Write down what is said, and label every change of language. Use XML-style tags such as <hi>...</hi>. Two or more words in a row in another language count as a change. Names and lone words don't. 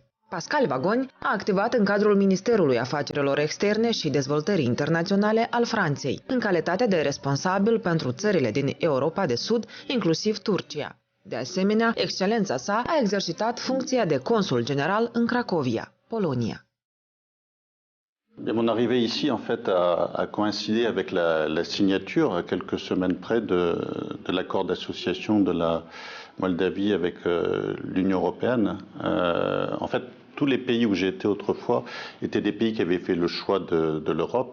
<ro>Pascal Vagoni a activat în cadrul Ministerului Afacerilor Externe și Dezvoltării Internaționale al Franței, în calitate de responsabil pentru țările din Europa de Sud, inclusiv Turcia. De asemenea, excelența sa a exercitat funcția de consul general în Cracovia, Polonia.</ro> <fr>Mon arrivée ici, en fait, a coïncidé avec la signature, à quelques semaines près, de l'accord d'association de la Moldavie avec l'Union européenne. En fait, tous les pays où j'ai été autrefois étaient des pays qui avaient fait le choix de l'Europe.</fr>